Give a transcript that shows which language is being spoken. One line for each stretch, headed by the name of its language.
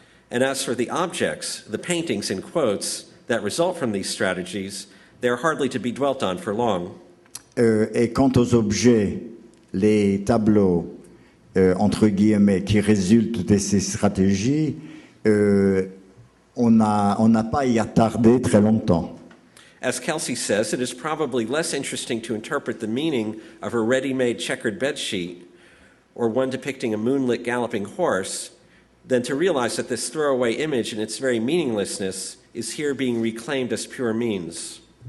English: And as for the objects, the paintings in quotes, that result from these strategies, they are hardly to be dwelt on for long.
French: Et quant aux objets, les tableaux, entre guillemets, qui résultent de ces stratégies, on n'a pas à y attarder très longtemps.
English: As Kelsey says, it is probably less interesting to interpret the meaning of a ready-made checkered bedsheet or one depicting a moonlit galloping horse than to realize that this throwaway image in its very meaninglessness is here being reclaimed as pure means.